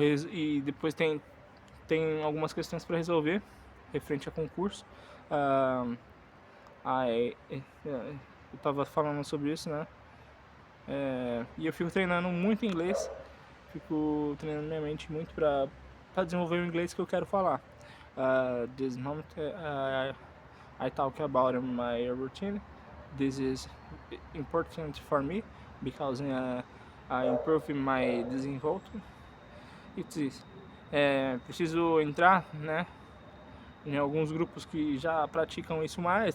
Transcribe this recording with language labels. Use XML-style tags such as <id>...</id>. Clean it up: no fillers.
<pt>E depois tem algumas questões para resolver, referente a concurso. Eu tava falando sobre isso, né? E eu fico treinando muito inglês, fico treinando minha mente muito para desenvolver o inglês que eu quero falar.</pt> <en>This moment I talk about my routine. This is important for me because I improve my desenvolvement. It's this.</en> <pt>Preciso entrar, né, em alguns grupos que já praticam isso mais.</pt>